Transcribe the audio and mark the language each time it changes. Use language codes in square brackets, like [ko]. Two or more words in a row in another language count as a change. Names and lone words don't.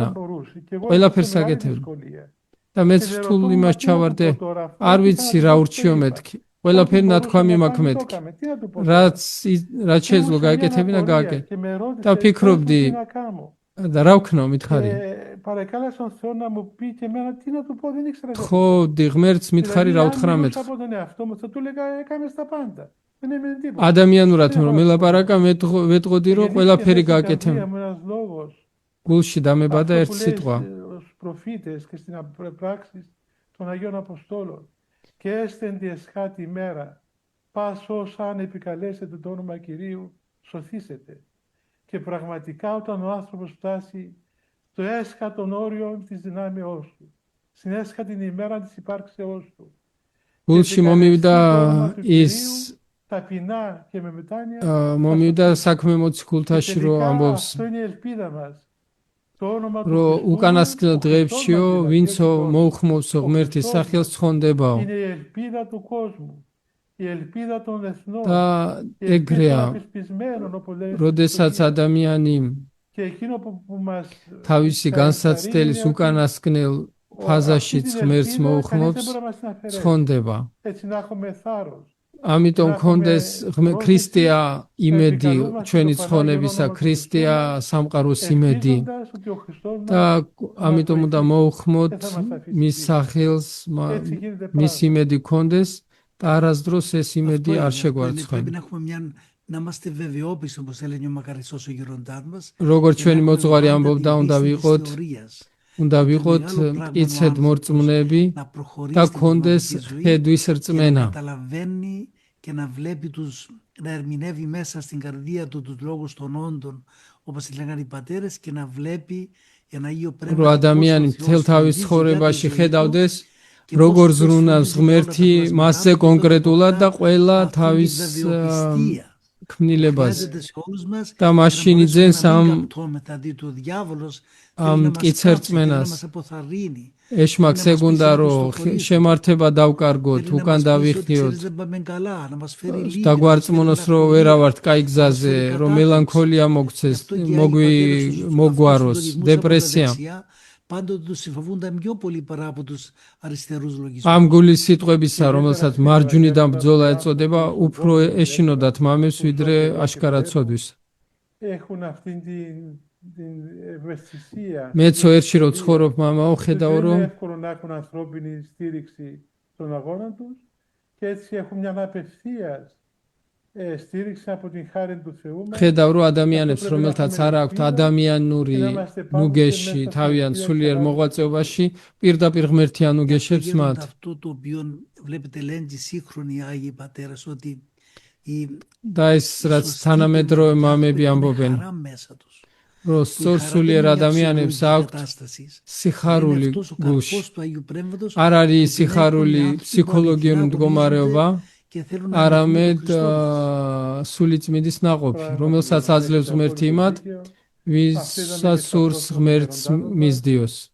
[ka] ყველაფერს აკეთებდა. და მეც რთულ იმას ჩავარდე, არ ვიცი რა ურჩიო მეთქი. ყველაფერი ნათქვამი მაქვს მეთქი. რაც შეძლო გაეკეთებინა გააკეთე. და ვფიქრობდი და რა ვქნო მითხარი. [el] παρακάλεσα τον Θεό να μου πει και εμένα τι να του πω, δεν ήξερα. [ka] თხოვდი ღმერთს მითხარი რა უთხრა [el] Αν [ka] მე. [el] μιλούσα από τον εαυτό μου, θα του έλεγα έκαμε τα πάντα. Δεν έμενε τίποτα. [ka] ადამიანურად რომ მელაპარაკა მეტყოდი რომ ყველაფერი გააკეთე. [el] Ένας λόγος. [ka] გულში დამებადა [el] Αυτό [ka] ერთ [el] που λέει [ka] სიტყვა. [el] στους προφήτες και στην πράξεις των Αγίων Αποστόλων. Και έστεν τη εσχάτη ημέρα, πας όσα αν επικαλέσετε το όνομα Κυρίου, σωθήσετε. Και πραγματικά όταν ο άνθρωπος φτάσει στο έσχατον όριο της δυνάμεώς του, στην έσχατη ημέρα της υπάρξεώς του, [ka] გულში მომივიდა ის [el] ταπεινά και με μετάνοια, [ka] მომივიდა საქმე მოციქულთაში რომ ამბობს [el] αυτό είναι η ελπίδα μας. Το όνομα του [ka] რომ [el] Χριστού [ka] უკანასკნელ [el] μας, [ka] დღეებშიო ვინცო მოუხმოვსო ღმერთის სახელს ცხონდებაო [el] είναι η ελπίδα του κόσμου, η ελπίδα των εθνών, [ka] და [el] η ελπίδα των [ka] ეგრეა [el] απεσπισμένων, όπως λέει, [ka] როდესაც ადამიანი [el] και εκείνο που μας [ka] თავისი განსაცდელის უკანასკნელ ფაზაშიც ღმერთს მოუხმობს ცხონდება [el] έτσι να έχουμε θάρρος. [ka] ამიტომ კონდეს ქრისტეა იმედი ჩვენი ცხონებისა ქრისტეა სამყაროს იმედი და ამიტომ უნდა მოუხმოთ მის სახელს მის იმედი კონდეს და არასდროს ეს იმედი არ შეგვარცხენ [el] να είμαστε βεβαιόπιστοι, όπως έλεγε ο μακαριστός ο γεροντάς μας. [ka] როგორც ჩვენი მოძღვარი ამბობდა უნდა ვიყოთ მტკიცედ მორწმუნეები და კონდეს ხედვის რწმენა. [el] Και να βλέπει να ερμηνεύει μέσα στην καρδία του τους λόγους των όντων, όπως λέγανε οι πατέρες, και να βλέπει ένα Άγιο Πνεύμα. [ka] რომ ადამიანი მთელ თავის ცხოვრებაში ხედავდეს როგორ ზრუნავს ღმერთი მასზე კონკრეტულად და ყველა თავის ქმნილებაზე და მაშინ იძენს ამ მტკიცე რწმენას ეშმაკს ეგუნდა რომ შემართება დავკარგოთ უკან დავიხიოთ დაგვარწმუნოს რომ ვერა ვართ კაი გზაზე რომ მელანქოლია მოგცეს მოგვაროს დეპრესია [el] πάντοτε τους φοβούνταν πιο πολύ παρά από τους αριστερούς λογισμούς. [ka] ამ გულის სიტყვებისა რომელსაც მარჯვნიდან ბრძოლა ეწოდება უფრო ეშინოდათ მამებს ვიდრე აშკარად ცოდვის. [el] Έχουν αυτή την ευαισθησία. [ka] მეც ერთში რომ ცხოვრობ მამაო ხედავ რომ [el] είναι εύκολο να έχουν ανθρώπινη στήριξη στον αγώνα τους και έτσι έχουν μια απευθείας στήριξη από την χάρη του Θεού. [ka] ხედავ რომ ადამიანებს რომელთაც არ აქვთ ადამიანური ნუგეში თავიანთ სულიერ მოღვაწეობაში პირდაპირ ღმერთი ანუგეშებს მათ. [el] Αυτό το οποίο βλέπετε λένε οι σύγχρονοι Άγιοι Πατέρες ότι [ka] და ეს რაც თანამედროვე მამები ამბობენ რომ სწორ სულიერ ადამიანებს აქვთ სიხარული გულში. არ არის სიხარული ფსიქოლოგიური მდგომარეობა არამედ სულიწმიდის ნაყოფი, რომელსაც აძლევს ღმერთი იმათ, ვისაც სურს ღმერთს მისდიოს.